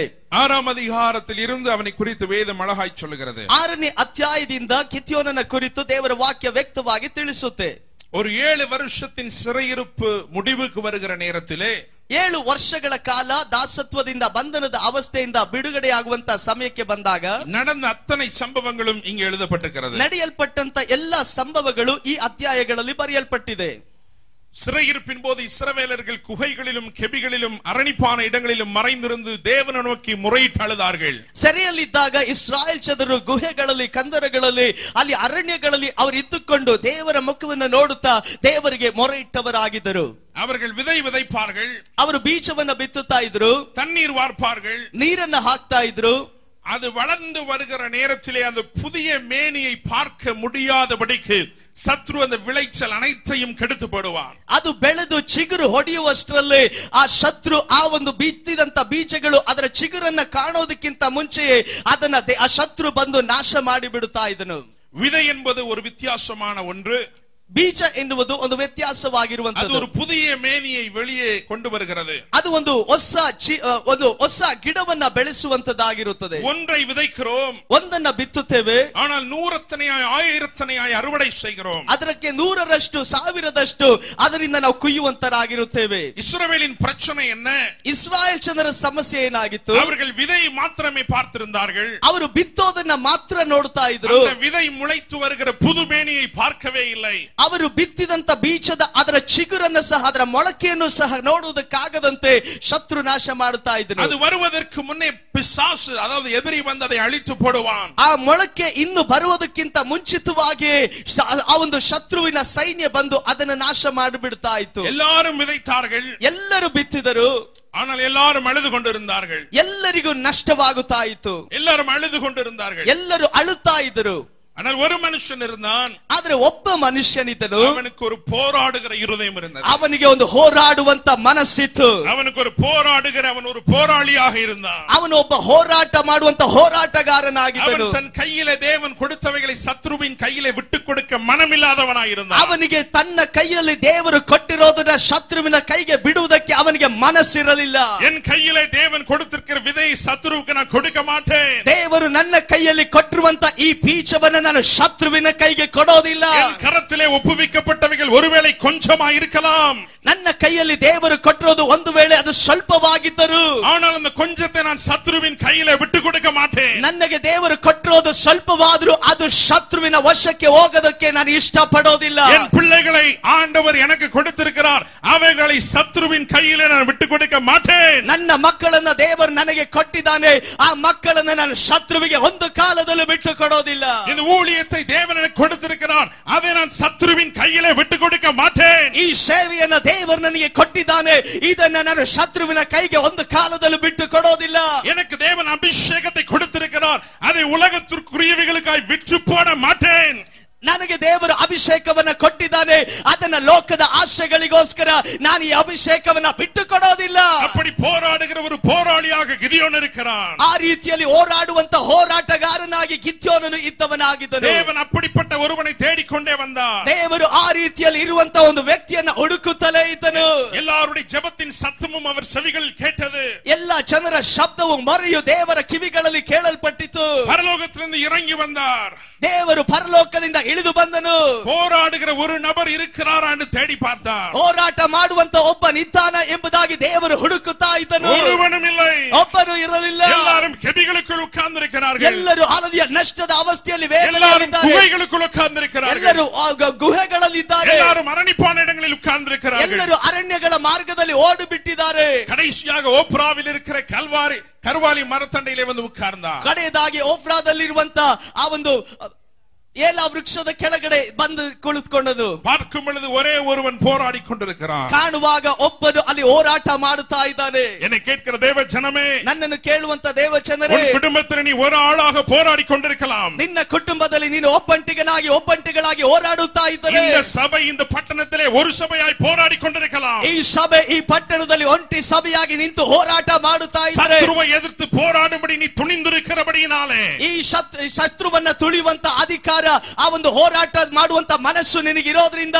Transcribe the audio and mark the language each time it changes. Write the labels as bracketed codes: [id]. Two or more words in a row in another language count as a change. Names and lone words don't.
[ta] 6ம் அதிகாரத்தில் இருந்து அவனை குறித்து வேதம் அழகாய் சொல்லுகிறது. [kn] 6ನೇ ಅಧ್ಯಾಯದಿಂದ ಗಿದ್ಯೋನನ ಕುರಿತು ದೇವರ ವಾಕ್ಯ ವ್ಯಕ್ತವಾಗಿ ತಿಳಿಸುತ್ತೆ. [ta] ஒரு 7 வருஷத்தின் சிறையிருப்பு முடிவுக்கு வருகிற நேரத்திலே [kn] 7 ವರ್ಷಗಳ ಕಾಲ ದಾಸತ್ವದಿಂದ ಬಂಧನದ ಅವಸ್ಥೆಯಿಂದ ಬಿಡುಗಡೆಯಾಗುವಂತ ಸಮಯಕ್ಕೆ ಬಂದಾಗ [ta] நடந்த அத்தனை சம்பவங்களும் இங்கே எழுதப்பட்டிருக்கிறது. [kn] ನಡೆಯಲ್ಪಟ್ಟಂತ ಎಲ್ಲಾ ಸಂಭವಗಳು ಈ ಅಧ್ಯಾಯಗಳಲ್ಲಿ ಬರೆಯಲ್ಪಟ್ಟಿದೆ. [ta] சிறையிருப்பின் போது இஸ்ரவேலர்கள் குகைகளிலும் கெபிகளிலும் அரணிப்பான இடங்களிலும் மறைந்திருந்து தேவனை நோக்கி முறையிட்டு அழுதார்கள். [kn] ಸೆರೆಯಲ್ಲಿದ್ದಾಗ ಇಸ್ರಾಯೇಲ್ ಜನರು ಗುಹೆಗಳಲ್ಲಿ ಕಂದರಗಳಲ್ಲಿ ಅಲ್ಲಿ ಅರಣ್ಯಗಳಲ್ಲಿ ಅವರು ಇದ್ದುಕೊಂಡು ದೇವರ ಮುಖವನ್ನು ನೋಡುತ್ತಾ ದೇವರಿಗೆ ಮೊರೆಯಿಟ್ಟವರಾಗಿದ್ದರು. [ta] அவர்கள் விதை விதைப்பார்கள், [kn] ಅವರು ಬೀಜವನ್ನ ಬಿತ್ತುತ್ತಾ ಇದ್ರು, [ta] தண்ணீர் வார்ப்பார்கள், [kn] ನೀರನ್ನ ಹಾಕ್ತಾ ಇದ್ರು. [ta] அது வளர்ந்து வருகிற நேரத்திலே அந்த புதிய மேனியை பார்க்க முடியாதபடிக்கு சத்ரு அந்த விளைச்சல் அனைத்தையும் கெடுத்து போடுவார். [kn] ಅದು ಬೆಳೆದು ಚಿಗುರು ಹೊಡೆಯುವಷ್ಟರಲ್ಲಿ ಆ ಶತ್ರು ಆ ಒಂದು ಬಿತ್ತಿದಂತ ಬೀಜಗಳು ಅದರ ಚಿಗುರನ್ನ ಕಾಣೋದಕ್ಕಿಂತ ಮುಂಚೆಯೇ ಅದನ್ನ ಆ ಶತ್ರು ಬಂದು ನಾಶ ಮಾಡಿ ಬಿಡುತ್ತಾ ಇದ್ದನು. [ta] விதை என்பது ஒரு வித்தியாசமான ஒன்று. [kn] ಬೀಜ ಎನ್ನುವುದು ಒಂದು ವ್ಯತ್ಯಾಸವಾಗಿರುವಂತದ್ದು. [ta] ಅದು ஒரு புதிய மேனியை வெளியே கொண்டு வருகிறது. [kn] ಅದು ಒಂದು ಹೊಸ ಗಿಡವನ್ನ ಬೆಳೆಸುವಂತದ್ದಾಗಿರುತ್ತದೆ. [ta] ஒன்றை விதைக்கிறோம், [kn] ಒಂದನ್ನ ಬಿತ್ತುತ್ತೇವೆ, [ta] ஆனால் நூறத்தனையாய் ஆயிரத்தனையாய் அறுவடை செய்கிறோம். [kn] ಅದಕ್ಕೆ 100ರಷ್ಟು 1000ರಷ್ಟು ಅದರಿಂದ ನಾವು ಕುಯ್ಯುವಂತರಾಗಿರುತ್ತೇವೆ. [ta] இஸ்ரவேலின் பிரச்சனை என்ன? [kn] ಇಸ್ರಾಯೇಲ್ ಜನರ ಸಮಸ್ಯೆ ಏನಾಗಿತ್ತು? [ta] அவர்கள் விதை மாத்திரமே பார்த்திருந்தார்கள். [kn] ಅವರು ಬಿತ್ತೋದನ್ನ ಮಾತ್ರ ನೋಡ್ತಾ ಇದ್ರು. [ta] அந்த விதை முளைத்து வருகிற புது மேனியை பார்க்கவே இல்லை. [kn] ಅವರು ಬಿತ್ತಿದಂತ ಬೀಜದ ಅದರ ಚಿಗುರನ್ನು ಸಹ ಅದರ ಮೊಳಕೆಯನ್ನು ಸಹ ನೋಡುವುದಕ್ಕಾಗದಂತೆ ಶತ್ರು ನಾಶ ಮಾಡುತ್ತಾ ಇದ್ದನು. [ta] அது வருவதற்கு முன்னே பிசாசு ಅதாவது எதிரி வந்து அதை ಅಳಿತು போடுவான். [kn] ಆ ಮೊಳಕೆ ಇನ್ನು ಬರುವುದಕ್ಕಿಂತ ಮುಂಚಿತವಾಗಿ ಆ ಒಂದು ಶತ್ರುವಿನ ಸೈನ್ಯ ಬಂದು ಅದನ್ನು ನಾಶ ಮಾಡಿಬಿಡ್ತಾ ಇತ್ತು. [ta] எல்லாரும் விதைத்தார்கள், [kn] ಎಲ್ಲರೂ ಬಿತ್ತಿದರು, [ta] ஆனால் எல்லாரும் அழுது கொண்டிருந்தார்கள். [kn] ಎಲ್ಲರಿಗೂ ನಷ್ಟವಾಗುತ್ತಾ ಇತ್ತು, [ta] எல்லாரும் அழுது கொண்டிருந்தார்கள். [kn] ಎಲ್ಲರೂ ಅಳುತ್ತಾ ಇದ್ದರು. [ta] ஆனால் ஒரு மனுஷன் இருந்தான், [kn] ಆದ್ರೆ ಒಬ್ಬ ಮನುಷ್ಯನಿದ್ದನು, [ta] அவனுக்கு ஒரு போராடுகிற இருதயம் இருந்தது. [kn] ಅವನಿಗೆ ಒಂದು ಹೋರಾಡುವಂತ ಮನಸ್ಸಿತ್ತು. [ta] அவனுக்கு ஒரு போராடுகிற அவன் ஒரு போராளியாக இருந்தான். [kn] ಅವನು ಒಬ್ಬ ಹೋರಾಟ ಮಾಡುವಂತ ಹೋರಾಟಗಾರನಾಗಿದ್ದನು. [ta] அவன் தன் கையிலே தேவன் கொடுத்தவைகளை சத்ருவின் கையிலே விட்டு கொடுக்க மனமில்லாதவனாக இருந்தான். [kn] ಅವನಿಗೆ ತನ್ನ ಕೈಯಲ್ಲಿ ದೇವರು ಕೊಟ್ಟಿರೋದನ್ನ ಶತ್ರುವಿನ ಕೈಗೆ ಬಿಡುವುದಕ್ಕೆ ಅವನಿಗೆ ಮನಸ್ಸಿರಲಿಲ್ಲ. [ta] என் கையிலே தேவன் கொடுத்திருக்கிற விதை சத்ருவுக்கு நான் கொடுக்க மாட்டேன். [kn] ದೇವರು ನನ್ನ ಕೈಯಲ್ಲಿ ಕೊಟ್ಟಿರುವಂತ ಈ ಬೀಜವನ್ನು ನಾನು ಶತ್ರುವಿನ ಕೈಗೆ ಕೊಡೋದಿಲ್ಲ. [ta] என் கரத்திலே ஒப்புவிக்கப்பட்டவைகள் ஒருவேளை கொஞ்சமா இருக்கலாம், [kn] ನನ್ನ ಕೈಯಲ್ಲಿ ದೇವರು ಕೊಟ್ಟಿರೋದು ಒಂದು ವೇಳೆ ಅದು ಸ್ವಲ್ಪವಾಗಿದ್ದರು, [ta] ஆனால் அந்த கொஞ்சத்தை நான் சத்ருவின் கையிலே விட்டு கொடுக்க மாட்டேன். [kn] ನನಗೆ ದೇವರು ಕೊಟ್ಟಿರೋದು ಸ್ವಲ್ಪವಾದರೂ ಅದು ಶತ್ರುವಿನ ವಶಕ್ಕೆ ಹೋಗೋದಕ್ಕೆ ನಾನು ಇಷ್ಟಪಡೋದಿಲ್ಲ. [ta] என் பிள்ளைகளை ஆண்டவர் எனக்கு கொடுத்திருக்கிறார், அவைகளை சத்ருவின் கையிலே நான் விட்டு கொடுக்க மாட்டேன். [kn] ನನ್ನ ಮಕ್ಕಳನ್ನ ದೇವರು ನನಗೆ ಕೊಟ್ಟಿದ್ದಾನೆ, ಆ ಮಕ್ಕಳನ್ನ ನಾನು ಶತ್ರುವಿಗೆ ಒಂದು ಕಾಲದಲ್ಲೂ ಬಿಟ್ಟು ಕೊಡೋದಿಲ್ಲ. [ta] இந்த ஊழியத்தை தேவன் எனக்கு கொடுத்திருக்கிறார், அதை நான் சத்ருவின் கையிலே விட்டு கொடுக்க மாட்டேன். [kn] ಈ ಸೇವೆಯನ್ನ ದೇವರು ನನಗೆ ಕೊಟ್ಟಿದ್ದಾನೆ, ಇದನ್ನ ನಾನು ಶತ್ರುವಿನ ಕೈಗೆ ಒಂದು ಕಾಲದಲ್ಲೂ ಬಿಟ್ಟು ಕೊಡೋದಿಲ್ಲ. [ta] எனக்கு தேவன் அபிஷேகத்தை கொடுத்திருக்கிறார், அதை உலகத்திற்குரியவைகளுக்காய் விற்று போட மாட்டேன். [kn] ನನಗೆ ದೇವರು ಅಭಿಷೇಕವನ್ನ ಕೊಟ್ಟಿದ್ದಾನೆ, ಅದನ್ನ ಲೋಕದ ಆಶೆಗಳಿಗೋಸ್ಕರ ನಾನು ಈ ಅಭಿಷೇಕವನ್ನ ಬಿಟ್ಟು ಕೊಡೋದಿಲ್ಲ. [ta] அப்படி போராடுகிற ஒரு போராளியாக கிதியோன் இருக்கிறான். [kn] ಆ ರೀತಿಯಲ್ಲಿ ಹೋರಾಡುವಂತ ಹೋರಾಟಗಾರನಾಗಿ ಗಿದ್ಯೋನನು ಇದ್ದವನಾಗಿದ್ದನು. [ta] தேவன் அப்படிப்பட்ட ஒருவனை தேடிக்கொண்டே வந்தார். [kn] ದೇವರು ಆ ರೀತಿಯಲ್ಲಿ ಇರುವಂತ ಒಂದು ವ್ಯಕ್ತಿಯನ್ನ ಹುಡುಕುತ್ತಲೇ ಇದ್ದನು. [ta] எல்லாருடைய ஜெபத்தின் சத்தமும் அவர் செவிகளில் கேட்டது. [kn] ಎಲ್ಲ ಜನರ ಶಬ್ದವು ಮೊರೆಯು ದೇವರ ಕಿವಿಗಳಲ್ಲಿ ಕೇಳಲ್ಪಟ್ಟಿತು. [ta] பரலோகத்திலிருந்து இறங்கி வந்தார். [kn] ದೇವರು ಪರಲೋಕದಿಂದ ಇಳಿದು ಬಂದನು. [ta] போராடுகிற ஒரு நபர் இருக்கிறாரா என்று தேடி பார்த்தார். [kn] ಹೋರಾಟ ಮಾಡುವಂತ ಒಬ್ಬನಿದ್ದಾನ ಎಂಬುದಾಗಿ ದೇವರು ಹುಡುಕುತ್ತಾ ಇದ್ದನು. [ta] ஒருவனும் இல்லை, [kn] ಒಬ್ಬನು ಇರಲಿಲ್ಲ. [ta] எல்லாரும் கெபிகளுக்குள் உட்கார்ந்திருக்கிறார்கள். [kn] ಎಲ್ಲರೂ ಹಳದಿಯ ನಷ್ಟದ ಅವಸ್ಥೆಯಲ್ಲಿ [ta] எல்லாரும் குகைகளுக்குள் உட்கார்ந்திருக்கிறார்கள். [kn] ಎಲ್ಲರೂ ಗುಹೆಗಳಲ್ಲಿದ್ದಾರೆ. [ta] எல்லாரும் அரணிப்பான இடங்களில் உட்கார்ந்திருக்கிறார்கள். [kn] ಎಲ್ಲರೂ ಅರಣ್ಯಗಳ ಮಾರ್ಗದಲ್ಲಿ ಓಡಿ ಬಿಟ್ಟಿದ್ದಾರೆ. [ta] கடைசியாக ஓப்ராவில் இருக்கிற கர்வாலி மரத்தண்டையிலே வந்து உட்கார்ந்தார். [kn] ಕಡೆಯದಾಗಿ ಓಫ್ರಾದಲ್ಲಿರುವಂತ ಆ ಒಂದು ಏಲ ವೃಕ್ಷದ ಕೆಳಗಡೆ ಬಂದು ಕುಳಿತುಕೊಂಡನು. [ta] பார்க்கும் பொழுது ஒரே ஒருவன் போராடி கொண்டிருக்கிறான். [kn] ಕಾಣುವಾಗ ಒಬ್ಬನು ಅಲ್ಲಿ ಹೋರಾಟ ಮಾಡುತ್ತಾ ಇದ್ದಾನೆ. [ta] என்னை கேட்கிற தேவ ஜனமே, [kn] ನನ್ನನ್ನು ಕೇಳುವಂತ ದೇವ ಜನರೇ, [ta] உன் குடும்பத்தில் நீ ஒரு ஆளாக போராடி கொண்டிருக்கலாம். [kn] ನಿನ್ನ ಕುಟುಂಬದಲ್ಲಿ ನೀನು ಒಬ್ಬಂಟಿಗಳಾಗಿ ಹೋರಾಡುತ್ತಾ ಇದ್ದರೆ, [ta] இந்த சபை இந்த பட்டணத்திலே ஒரு சபையாய் போராடி கொண்டிருக்கலாம். [kn] ಈ ಸಭೆ ಈ ಪಟ್ಟಣದಲ್ಲಿ ಒಂಟಿ ಸಭೆಯಾಗಿ ನಿಂತು ಹೋರಾಟ ಮಾಡುತ್ತಾ ಇದ್ದಾರೆ. [ta] சத்ருவை எதிர்த்து போராடும்படி நீ துணிந்திருக்கிறபடியினாலே, [kn] ಈ ಶತ್ರುವನ್ನ ತುಳಿಯುವಂತ ಅಧಿಕಾರ, ಆ ಒಂದು ಹೋರಾಟ ಮಾಡುವಂತ ಮನಸ್ಸು ನಿನಗಿರೋದ್ರಿಂದ